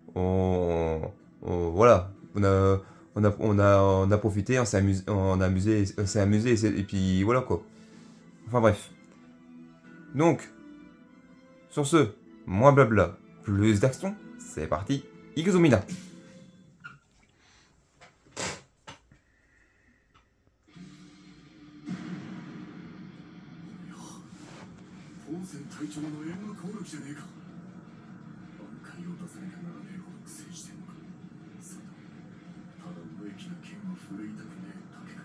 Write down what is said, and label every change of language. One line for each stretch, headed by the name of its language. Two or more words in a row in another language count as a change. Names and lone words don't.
French: Voilà, on a profité, on s'est amusé, et puis voilà quoi. Enfin bref. Donc, sur ce, moins blabla, plus d'action, c'est parti, Ikuzumina.
Japanese: 当然隊長の援護攻撃じゃねえか。挽回を出さなきゃならねえほど苦戦してんのか。それともただ無益な剣を振るいたくねえだけか。